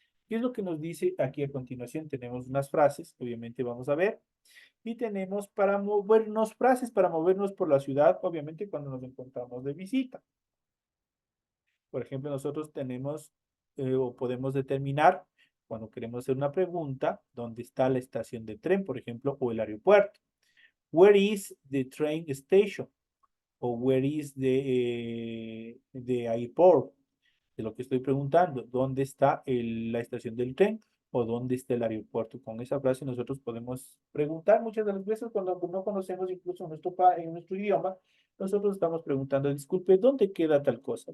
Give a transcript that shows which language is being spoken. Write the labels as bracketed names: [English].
[Spanish] ¿Qué es lo que nos dice aquí a continuación? Tenemos unas frases, obviamente vamos a ver, y tenemos para movernos, frases para movernos por la ciudad, obviamente cuando nos encontramos de visita. Por ejemplo, nosotros tenemos o podemos determinar cuando queremos hacer una pregunta, ¿dónde está la estación de tren, por ejemplo, o el aeropuerto? [English] Where is the train station? O where is the airport? [Spanish] De lo que estoy preguntando, ¿dónde está la estación del tren o dónde está el aeropuerto? Con esa frase nosotros podemos preguntar muchas de las veces cuando no conocemos incluso en nuestro idioma, nosotros estamos preguntando, disculpe, ¿dónde queda tal cosa?